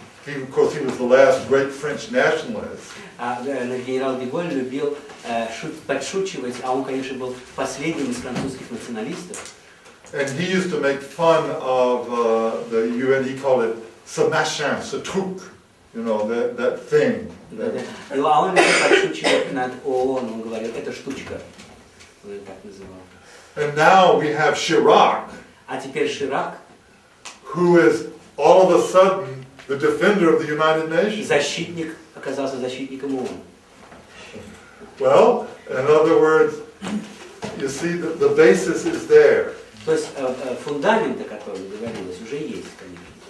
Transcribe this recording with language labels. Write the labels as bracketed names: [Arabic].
[English] Of course, he was the last great French nationalist. [Russian] Генерал де Голль любил подшучивать, а он, конечно, был последним из французских националистов. [English] And he used to make fun of the UN. He called it [French] ce machin, ce truc, [English] you know, that thing. [Russian] И он любил подшучивать над ООН, он говорил, это штучка. Он ее так называл. [English] And now we have Chirac, [Russian] А теперь Ширак, [English] who is all of a sudden the defender of the United Nations. [Russian] защитник, оказался защитником ООН. [English] Well, in other words, you see the basis is there. [Russian] То есть фундамент, о котором говорилось, уже есть, конечно.